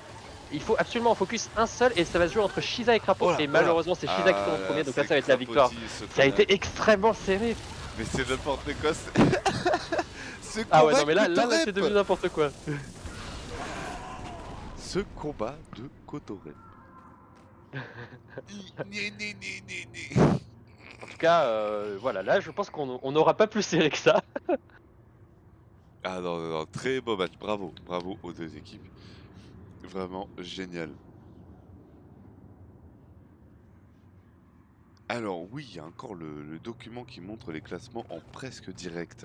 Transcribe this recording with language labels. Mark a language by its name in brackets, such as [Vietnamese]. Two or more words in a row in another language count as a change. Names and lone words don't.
[French] Il faut absolument en focus un seul et ça va se jouer entre Shiza et Crapaud. Oh là, Et oh là. malheureusement, c'est Shiza qui Ah tombe en là, premier, donc là, c'est ça va être la victoire. Crapoti, ce Ça a connard. été extrêmement serré. Mais c'est n'importe quoi. Ce Ah ouais, combat non mais là c'est Cotorep. devenu n'importe quoi. Ce combat de Cotorep. Ni, ni, ni, ni, ni. En tout cas, voilà, là je pense qu'on n'aura pas plus serré que ça. Ah non, non, non, très beau match. Bravo, bravo aux deux équipes. Vraiment génial. Alors oui, il y a encore le document qui montre les classements en presque direct.